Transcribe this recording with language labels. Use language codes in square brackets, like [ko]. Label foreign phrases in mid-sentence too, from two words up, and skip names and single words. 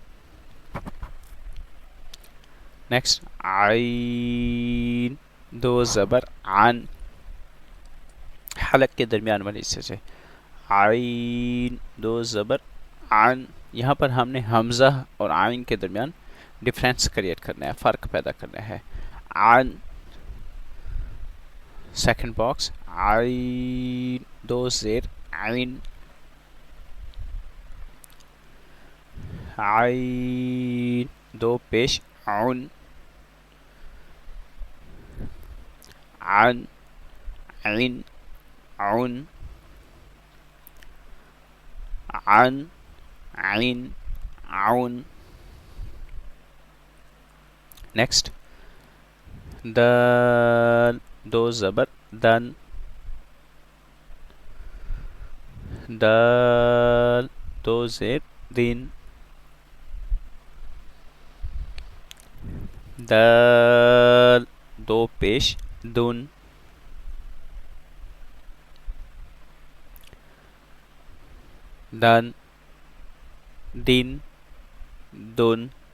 [ur] نیکسٹ، عین دو زبر عن، حلق کے درمیان والے حصے سے، عین دو زبر عن۔ یہاں پر ہم نے حمزہ اور عین کے درمیان [en] difference create [ur] کرنا ہے، فرق پیدا کرنا ہے۔ عن، [en] second box, [ur] عین دو زیر عین، عین دو پیش عن، عن عین عن، عن عین عون۔ نیکسٹ، دال دو زبر دن، دال دو زیر دن، دال دو پیش دن، دن دن دن۔